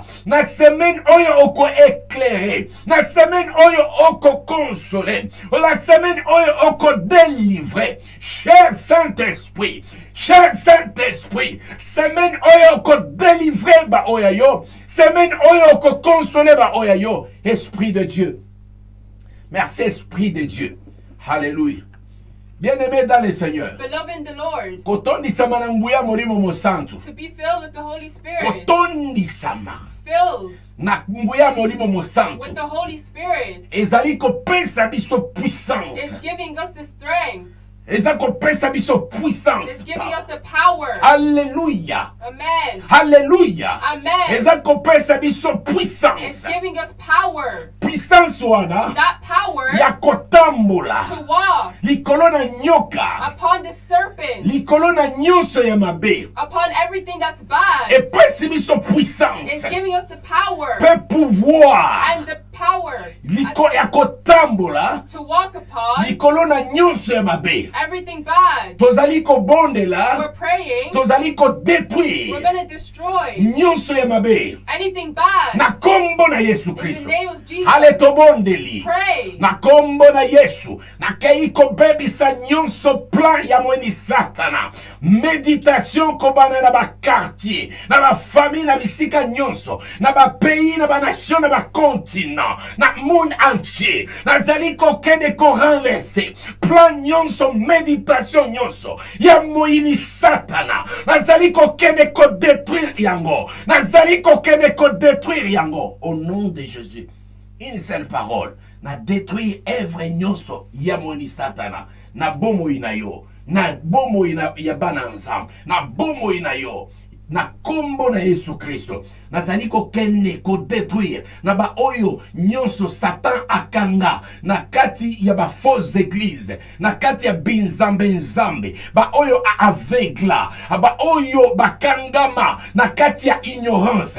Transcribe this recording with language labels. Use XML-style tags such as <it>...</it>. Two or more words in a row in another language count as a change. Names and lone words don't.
<ln>Na semaine oyo oko éclairer. Na semaine oyo oko consoler. La semaine oyo oko délivrer.</ln> <fr>Cher Saint-Esprit. Cher Saint-Esprit.</fr> <ln>Semaine oyo oko délivrer ba oya yo. Semaine oyo oko consoler ba oya yo.</ln> <fr>Esprit de Dieu. Merci Esprit de Dieu. Alléluia. Bien-aimé dans le Seigneur.</fr> <en>Beloved in the Lord,</en> <ln>Kotondisama na nguya molimo mosantu.</ln> <en>to be filled with the Holy Spirit,</en> <ln>Kotondisama</ln> <en>filled</en> <ln>na nguya molimo mosantu.</ln> <en>with the Holy Spirit,</en> <ln>Ezali kopesa biso puissance.</ln> <en>is giving us the strength,</en> <ln>Ezali kopesa biso</ln> <en>is</en> <ln>puissance.</ln> <en>giving us the power.</en> <fr>Alléluia. Amen. Alléluia. Amen.</fr> <ln>Ezali kopesa biso</ln> <en>It's</en> <ln>puissance.</ln> <en>giving us power.</en> <ln>Puissance wana</ln> <en>That power</en> <ln>ya kotambola</ln> <en>to walk</en> <ln>likolo na nyoka,</ln> <en>upon the serpent,</en> <ln>likolo na nyonso ya mabe.</ln> <en>upon everything that's bad.</en> <ln>Epesi biso</ln> <en>It's</en> <ln>puissance</ln> <en>giving us the power</en> <ln>pe pouvoir</ln> <en>and the power</en> <ln>ya kotambola</ln> <en>to walk upon</en> <ln>likolo na nyonso ya mabe.</ln> <en>everything bad.</en> <ln>Tozali kobondela,</ln> <en>We're praying,</en> <ln>tozali</ln> <en>we're</en> <ln>kodétruire</ln> <en>going to destroy</en> <ln>nyonso ya mabe</ln> <en>anything bad</en> <ln>na kombo na Yesu</ln> <en>in the</en> <ln>Kristo.</ln> <en>name of Jesus.</en> <ln>Ale tobondeli</ln> <en>Pray</en> <ln>na kombo na Yesu, nakei kobebisa nyonso plan ya mweni satana. Méditation kobana na ba quartier, na ba famille, na bisika nyonso, na ba pays, na ba nation, na ba continent, na</ln> <fr>monde entier.</fr> <ln>Nazali kokende ko renverser plan nyonso, méditation nyonso ya moyini satana. Nazali kokende ko détruire yango. Nazali kokende ko détruire yango</ln> <fr>au nom de Jésus. Une seule parole</fr> <ln>na détruire œuvre nyonso ya moni satana na bomoi na yo, na bomoi na ya bana nzambe, na bomoi na yo na kombo na Yesu Kristo. Nazali kokende ko détruire na ba oyo nyonso Satan akanga na kati ya ba</ln> <fr>fausse église,</fr> <ln>na kati ya binzambe nzambe, ba oyo avegla, ba oyo bakangama na kati ya ignorance.</ln>